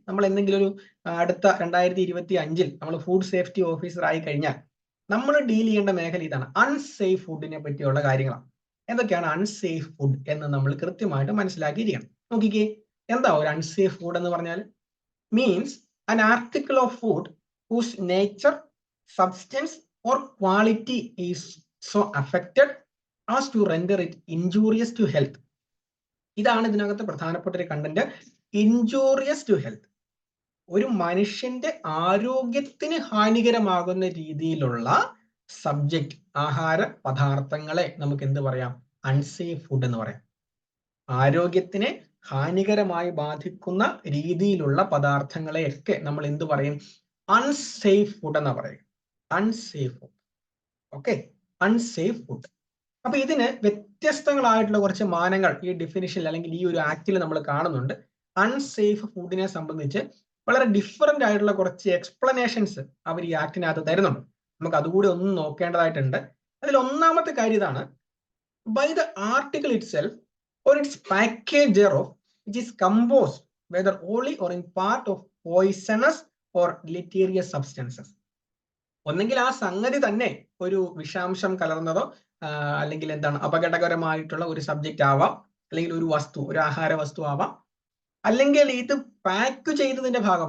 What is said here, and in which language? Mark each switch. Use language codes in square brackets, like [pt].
[ml] നമ്മൾ എന്തെങ്കിലും ഒരു അടുത്ത 2025 നമ്മൾ ഫുഡ് സേഫ്റ്റി ഓഫീസർ ആയി കഴിഞ്ഞാൽ നമ്മൾ ഡീൽ ചെയ്യേണ്ട മേഖല ഇതാണ്, അൺസേഫ് ഫുഡിനെ പറ്റിയുള്ള കാര്യങ്ങളാണ്. എന്തൊക്കെയാണ് അൺസേഫ് ഫുഡ് എന്ന് നമ്മൾ കൃത്യമായിട്ട് മനസ്സിലാക്കിയിരിക്കണം. നോക്കിക്കേ, എന്താ ഒരു അൺസേഫ് ഫുഡ് എന്ന് പറഞ്ഞാൽ? [en] Means an article of food whose nature, substance or quality is so affected as to render it injurious to health. [ml] ഇതാണ് ഇതിനകത്ത് പ്രധാനപ്പെട്ട ഒരു കണ്ടന്റ്, ഇൻജൂറിയസ് ടു ഹെൽത്ത്. ഒരു മനുഷ്യന്റെ ആരോഗ്യത്തിന് ഹാനികരമാകുന്ന രീതിയിലുള്ള സബ്ജക്റ്റ്, ആഹാര പദാർത്ഥങ്ങളെ നമുക്ക് എന്ത് പറയാം? അൺസേഫ് ഫുഡ് എന്ന് പറയാം. ആരോഗ്യത്തിനെ ഹാനികരമായി ബാധിക്കുന്ന രീതിയിലുള്ള പദാർത്ഥങ്ങളെയൊക്കെ നമ്മൾ എന്ത് പറയും? അൺസേഫ് ഫുഡ് എന്നാ പറയും. Unsafe food. Okay, unsafe food. അപ്പൊ ഇതിന് വ്യത്യസ്തങ്ങളായിട്ടുള്ള കുറച്ച് മാനങ്ങൾ ഈ ഡെഫിനിഷനിൽ അല്ലെങ്കിൽ ഈ ഒരു ആക്ടിൽ നമ്മൾ കാണുന്നുണ്ട്. അൺസേഫ് ഫുഡിനെ സംബന്ധിച്ച് വളരെ ഡിഫറെന്റ് ആയിട്ടുള്ള കുറച്ച് എക്സ്പ്ലനേഷൻസ് അവർ ഈ ആക്ടിനകത്ത് തരുന്നുണ്ട്. നമുക്ക് അതുകൂടി ഒന്ന് നോക്കേണ്ടതായിട്ടുണ്ട്. അതിൽ ഒന്നാമത്തെ കാര്യം ഇതാണ്: [en] By the article itself or its package thereof, which is composed whether wholly or in part of poisonous or deleterious substances. [ml] ഒന്നെങ്കിൽ ആ സംഗതി തന്നെ ഒരു വിഷാംശം കലർന്നതോ അല്ലെങ്കിൽ എന്താണ് അപകടകരമായിട്ടുള്ള ഒരു സബ്ജക്റ്റ് ആവാം, അല്ലെങ്കിൽ ഒരു വസ്തു, ഒരു ആഹാര വസ്തു ആവാം, അല്ലെങ്കിൽ ഇത് പാക്ക് ചെയ്തതിന്റെ